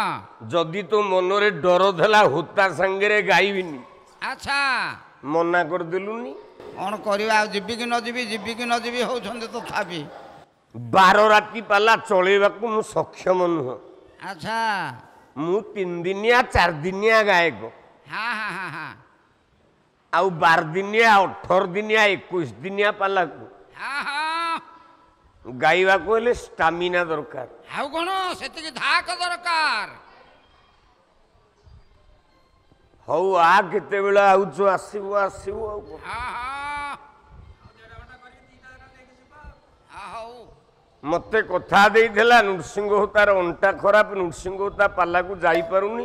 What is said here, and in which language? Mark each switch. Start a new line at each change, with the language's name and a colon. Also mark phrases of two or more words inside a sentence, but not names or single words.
Odia: ଯଦି ତୋ ମନରେ ଡର ଥିଲା ହୋତା ସାଙ୍ଗରେ ଗାଇବିନି, ଆଚ୍ଛା ମନା କରିଦେଲୁନି। କ'ଣ କରିବା? ଆଉ ଯିବି କି ନ ଯିବି, ଯିବି କି ନ ଯିବି ହଉଛନ୍ତି ତଥାପି। 12 ରାତି ପାଲା ଚଳେଇବାକୁ ମୁଁ ସକ୍ଷମ ନୁହଁ। ଆଚ୍ଛା ମୁଁ 3 ଦିନିଆ 4 ଦିନିଆ ଗାୟକ। ହଁ ହଁ ହଁ ହଁ ଆଉ 12 ଦିନିଆ 18 ଦିନିଆ 21 ଦିନିଆ ପାଲା କୁ ହଁ ହଁ ଗାଇବା କୁ ହେଲେ ଷ୍ଟାମିନା ଦରକାର ଆଉ କ'ଣ ସେତିକି ଧାକ ଦରକାର ହଉ ଆ କେତେବେଳେ ଆଉଛୁ ଆସିବୁ ଆସିବୁ ଆଉ କଣ। ହଁ ହଁ ହଉ ମତେ କଥା ଦେଇଥିଲା ନୃସିଂହ ତାର ଅଣ୍ଟା ଖରାପ ନୃସିଂହ ତା ପାଲାକୁ ଯାଇପାରୁନି